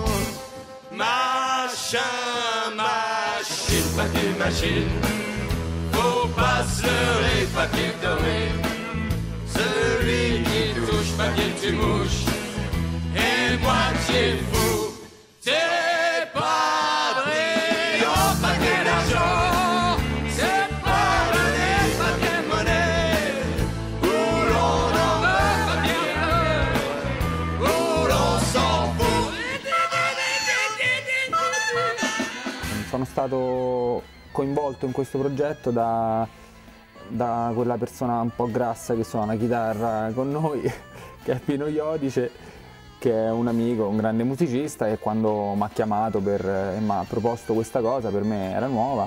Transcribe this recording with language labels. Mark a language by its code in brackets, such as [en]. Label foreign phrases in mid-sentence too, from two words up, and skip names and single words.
[fr] Machin, machine, papier machine, faut pas se leurrer, papier doré, celui qui touche, papier tu mouches, et moitié fou, t'es pas brillant, papier d'argent, c'est pas le papier monnaie, où l'on en veut, papier bleu, où l'on s'en fout. [it] Sono stato coinvolto in questo progetto da quella persona un po' grassa che suona la chitarra con noi, che è Pino Iodice, che è un amico, un grande musicista, e quando mi ha chiamato e mi ha proposto questa cosa, per me era nuova.